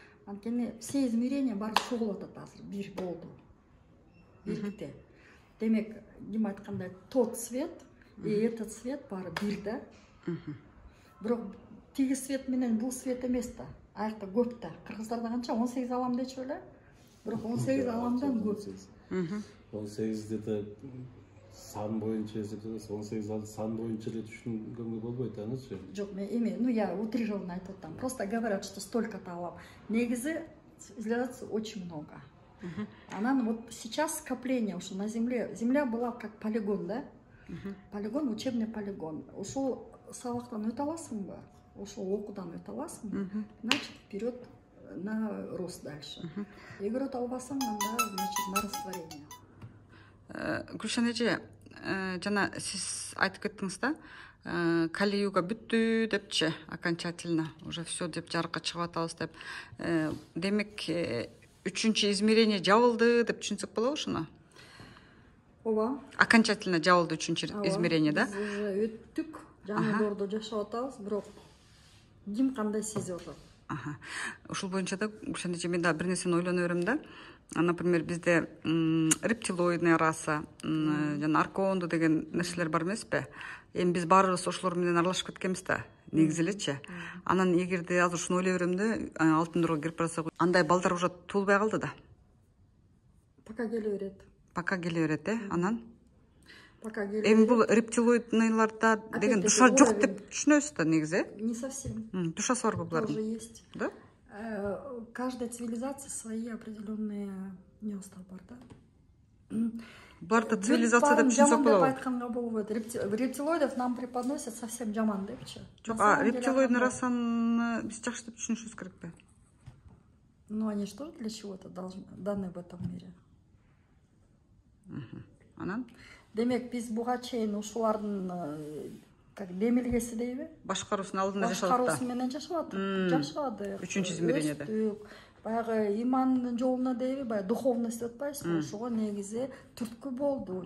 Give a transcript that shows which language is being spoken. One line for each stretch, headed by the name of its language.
Kyrgyz: Анткени
Russian: все измерения
Kyrgyz: баары чогулуп атат азыр, бир болду. Бирикте. Демек, ким айткандай,
Russian: тот свет и этот свет
Kyrgyz: баары бир да. Бирок тиги свет менен бул свет эмес да. Аякта көп да. Кыргыздарда канча 18 алам дечү эле. Бирок 18 аламдан көп. 18 де сан боюнча эсептесе 18 сан боюнча эле түшүнгөнгө болбойт анычы. Жок, мен эми,
Russian: я утрированно
Kyrgyz: айтып атам.
Russian: Просто говорят, что столько-то алам.
Kyrgyz: Негизи
Russian: цивилизаций очень много.
Kyrgyz: Анан
Russian: вот сейчас скопление
Kyrgyz: ушу
Russian: на земле. Земля была как полигон, да? Полигон, учебный полигон.
Kyrgyz: Ушул сабактан өтө аласыңбы? Ушул окуудан өтө аласыңбы?
Russian: Значит, вперед на рост дальше.
Kyrgyz: Эгер өтө албасаң, анда
Russian: значит на растворение.
Kyrgyz: Гүлшен эже, жана сиз айтып кеттиңиз да, Кали-юга бүттү депчи,
Russian: окончательно уже все
Kyrgyz: деп жарыкка чыгып атабыз деп. Демек, үчүнчү измерение жабылды деп түшүнсөк болобу ушуну? Ооба. Окончательно жабылды үчүнчү измерение, да? Биз
Russian: уже
Kyrgyz: өттүк, жаңы жашап атабыз, бирок ким кандай сезип атат? Ушул боюнча да Гүлшен эже, мен да бир нерсени ойлоно берем да. Например, бизде
Russian: рептилоидная раса,
Kyrgyz: жана арконду деген нерселер бар эмеспи? Эми биз баарыбыз ошолор менен аралашып кеткенбиз да, негизи элечи. Анан эгерде азыр ушуну ойлой берем да, алтын дорого кирип барсак, андай балдар
Russian: уже
Kyrgyz: туулбай калды да. Пока келе берет. Пока келе берет, анан? Пока келе Эми бул рептилоидныйларда деген душа жок деп түшүнөбүз да негизи?
Russian: Не совсем.
Kyrgyz: Душасы бар булардын?
Russian: Тоже есть. Да? Каждая цивилизация свои определенные неустал
Kyrgyz: бар да. Буларды цивилизация деп түшүнсөк болобу? Айтканга болбойт.
Russian: Рептилоидов нам преподносят совсем
Kyrgyz: жаман депчи. Жок, рептилоидный расаны биз жакшы деп түшүнүшүбүз керекпи?
Russian: Ну, они что для чего-то даны в этом мире.
Kyrgyz: Анан? Демек, биз буга чейин ушулардын как демилгеси дейби? Башкаруусунун алдында жашап Башкаруусу менен жашадык. Үчүнчү измерениеде. Баягы имандын жолуна дейби, баягы духовность деп атпайсызбы? Ошого негизи түрткү болду.